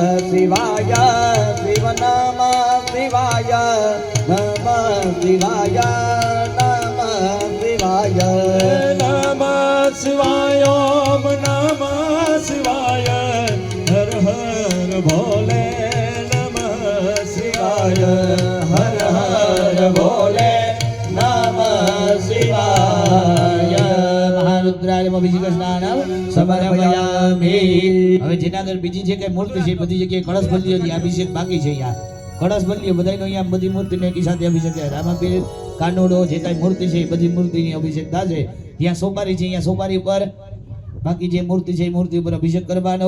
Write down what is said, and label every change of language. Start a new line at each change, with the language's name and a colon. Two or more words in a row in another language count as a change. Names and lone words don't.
Sanskrit: शिवाय शिव नमः शिवाय नमः शिवाय नमः शिवाय नमः शिवाय ओम नमः शिवाय
Hindi: हर हर भोले
Sanskrit: नमः शिवाय
Hindi: हर हर भोले
Sanskrit: नमः शिवाय महारुद्राय अभिषेक स्नानं समर्पयामि.
Gujarati: હવે જેના આગળ બીજી જે કઈ મૂર્તિ છે બધી જગ્યાએ કળશ બદલી હતી, અભિષેક બાકી છે. અહીંયા કળશ બદલી બધાનો અહીંયા બધી મૂર્તિને એકી સાથે અભિષેક થાય. રામાપીર કાનોડો જે કઈ મૂર્તિ છે એ બધી મૂર્તિની અભિષેક થશે. જ્યાં સોપારી છે અહીંયા સોપારી ઉપર બાકી જે મૂર્તિ છે એ મૂર્તિ ઉપર અભિષેક કરવાનો.